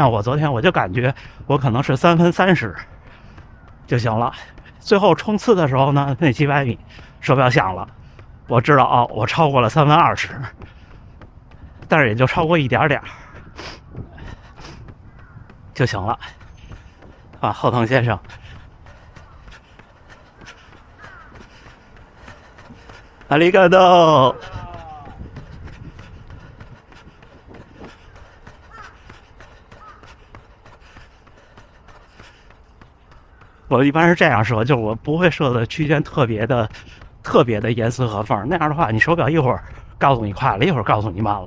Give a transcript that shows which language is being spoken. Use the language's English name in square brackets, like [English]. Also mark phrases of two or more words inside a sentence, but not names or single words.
[Chinese] 像我昨天我就感觉我可能是3分30就行了。最后冲刺的时候呢，那几百米手表响了，我知道哦，我超过了3分20，但是也就超过一点点就行了。啊，后藤先生，ありがとう。我一般是这样设，就是我不会设的区间特别的严丝合缝，那样的话，你手表一会儿告诉你快了，一会儿告诉你慢了。